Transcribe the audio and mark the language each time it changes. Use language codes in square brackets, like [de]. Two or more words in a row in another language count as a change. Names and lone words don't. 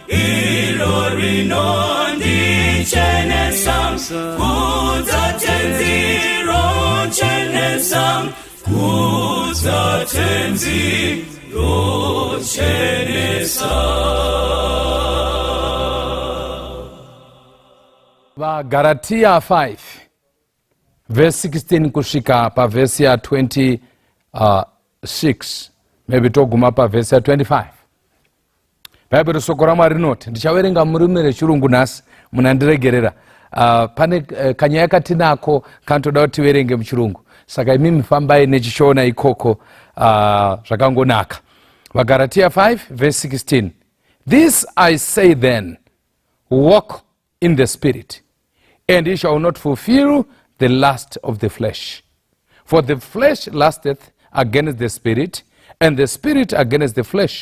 [sn] Irorinondi chenesam Kuta tenziro chenesam Kuta tenziro chenesam. Galatia 5 verse 16 kushika pa verse ya 26 maybe toguma pa verse ya 25. Bible soko ra Mwari rinoti, ndichaverenga murimi rechirungu nhasi munandiregerera. Pane kanyaya katinako kanotoda kuti tiverenge muchirungu, saka imimi fambai nechichona ikoko zvakangonaka. Galatia 5 verse 16. [en] This I say then, walk in the spirit, and ye shall not fulfill the lust of the flesh. For the flesh lusteth against the spirit, and the spirit against the flesh.